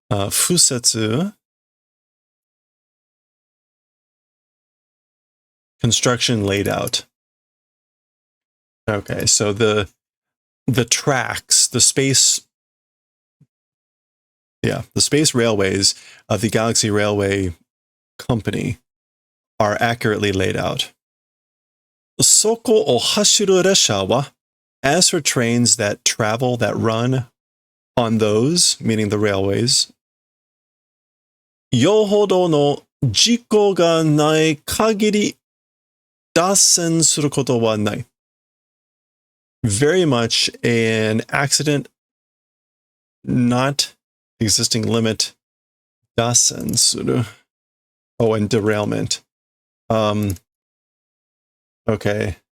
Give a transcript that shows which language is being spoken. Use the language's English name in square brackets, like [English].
[English] Fusetsu, construction laid out. Okay, so the tracks, the space railways of the Galaxy Railway company are accurately laid out. [Japanese] そこを走る列車は [English] as for trains that travel, that run on those, meaning the railways, [Japanese] よほどの事故がない限り脱線することはない。 [English] Very much an accident, not existing limit, 脱線する. Oh, and derailment. Okay.